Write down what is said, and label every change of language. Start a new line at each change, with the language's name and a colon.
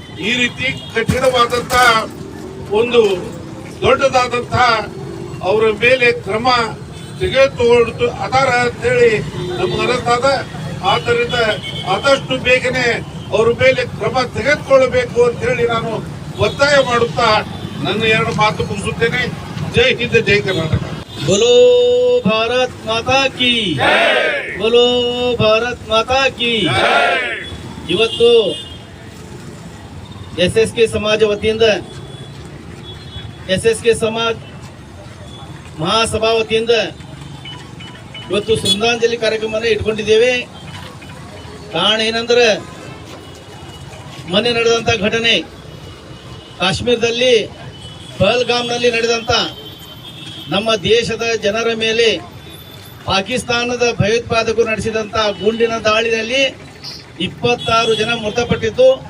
Kannada: ಈ ರೀತಿ ಕಠಿಣವಾದಂತ ಒಂದು ದೊಡ್ಡದಾದಂತಹ ಅವರ ಮೇಲೆ ಕ್ರಮ ತೆಗೆದುಕೊಂಡು ಅದಾರ ಅಂತೇಳಿ ನಮಗನಿಸ್ತದ. ಆದ್ದರಿಂದ ಆದಷ್ಟು ಬೇಗನೆ ಅವರ ಮೇಲೆ ಕ್ರಮ ತೆಗೆದುಕೊಳ್ಳಬೇಕು ಅಂತ ಹೇಳಿ ನಾನು ಒತ್ತಾಯ ಮಾಡುತ್ತಾ ನನ್ನ 2 ಮಾತು ಮುಗಿಸುತ್ತೇನೆ. ಜೈ ಹಿಂದ್, ಜೈ ಕರ್ನಾಟಕ.
Hindi: बोलो भारत माता की बोलो भारत माता की.
Kannada: ಇವತ್ತು SSK ಸಮಾಜ ವತಿಯಿಂದ, SSK ಸಮಾಜ ಮಹಾಸಭಾ ವತಿಯಿಂದ ಇವತ್ತು ಶ್ರದ್ಧಾಂಜಲಿ ಕಾರ್ಯಕ್ರಮವನ್ನು ಇಟ್ಕೊಂಡಿದ್ದೇವೆ. ಕಾರಣ ಏನಂದ್ರೆ, ಮೊನ್ನೆ ನಡೆದಂತ ಘಟನೆ ಕಾಶ್ಮೀರದಲ್ಲಿ ಪಹಲ್ಗಾಮ್ನಲ್ಲಿ ನಡೆದಂತ ನಮ್ಮ ದೇಶದ ಜನರ ಮೇಲೆ ಪಾಕಿಸ್ತಾನದ ಭಯೋತ್ಪಾದಕರು ನಡೆಸಿದಂತ ಗುಂಡಿನ ದಾಳಿಯಲ್ಲಿ 26 ಜನ ಮೃತಪಟ್ಟಿದ್ದು.